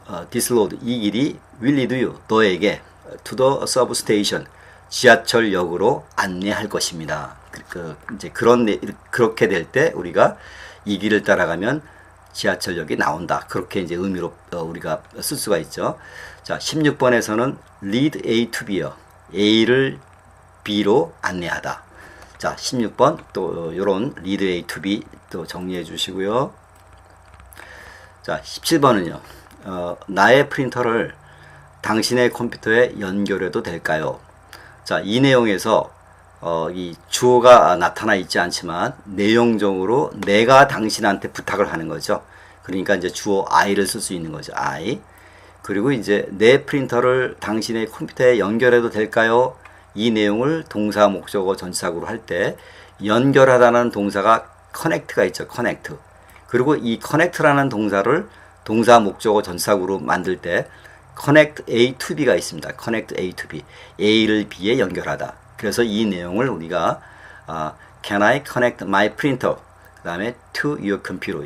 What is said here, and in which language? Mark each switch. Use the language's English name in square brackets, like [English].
[English] This road, 이 길이 will lead you, 너에게 to the substation, [Korean] 지하철역으로 안내할 것입니다. 이제 그렇게 될 때 우리가 이 길을 따라가면 지하철역이 나온다. 그렇게 이제 의미로 우리가 쓸 수가 있죠. 자, 16번에서는 [English] lead A to B [Korean] 요. A를 B로 안내하다. 자, 16번 또 요런 [English] lead A to B [Korean] 또 정리해 주시고요. 자, 17번은요. 나의 프린터를 당신의 컴퓨터에 연결해도 될까요? 자, 이 내용에서 이 주어가 나타나 있지 않지만 내용적으로 내가 당신한테 부탁을 하는 거죠. 그러니까 이제 주어 I를 쓸 수 있는 거죠. [English] I. [Korean] 그리고 이제 내 프린터를 당신의 컴퓨터에 연결해도 될까요? 이 내용을 동사 목적어 전치사구로 할 때 연결하다는 동사가 connect가 있죠. [English] connect. [Korean] 그리고 이 connect라는 동사를 동사 목적어 전치사구로 만들 때 [English] connect A to B [Korean] 가 있습니다. [English] connect A to B. A를 B에 연결하다. [Korean] 그래서 이 내용을 우리가 [English] Can I connect my printer? 그 다음에 to your computer.